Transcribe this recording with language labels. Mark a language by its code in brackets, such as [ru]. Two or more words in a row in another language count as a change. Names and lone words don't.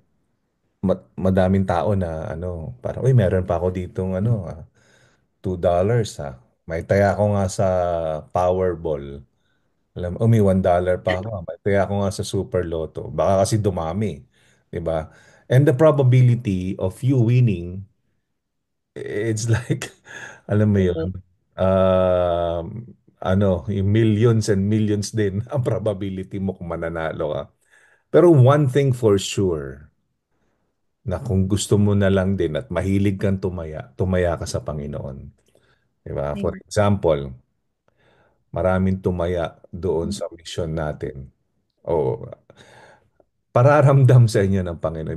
[tl] madaming tao na parang, uy, meron pa ako ditong $2 ha. May taya ako nga sa Powerball. Alam mo, may $1 pa ako. May taya ako nga sa Super Lotto. Baka kasi dumami, 'di ba? [en] And the probability of you winning, it's like, [tl] alam mo yun, um, yung [en] millions and millions [tl] din ang probability mo kung mananalo ka. [en] Pero one thing for sure, [tl] na kung gusto mo na lang din at mahilig kang tumaya, tumaya ka sa Panginoon. Diba? For Amen. example, maraming tumaya doon sa mission natin. O, pararamdam sa inyo ng Panginoon.